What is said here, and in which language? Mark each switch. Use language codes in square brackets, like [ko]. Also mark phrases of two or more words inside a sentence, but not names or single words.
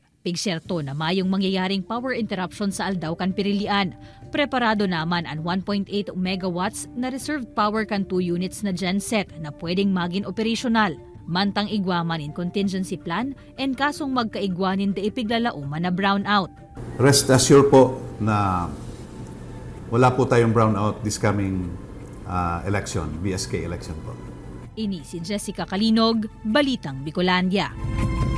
[bik] Pigsyerto na mayong mangyayaring power interruption sa aldaw kan Pirilian. Preparado naman ang 1.8 megawatts na [en] reserved power [bik] kan 2 units na genset na pwedeng maging operational. Mantang igwaman in [en] contingency plan [bik] and kasong magkaigwanin de ipiglalauman na brownout. [en] Rest assured po [tl] na wala po tayong [en] brownout this coming election, BSK election po. [bik] Ini si Jessica Kalinog, Balitang Bicolandia.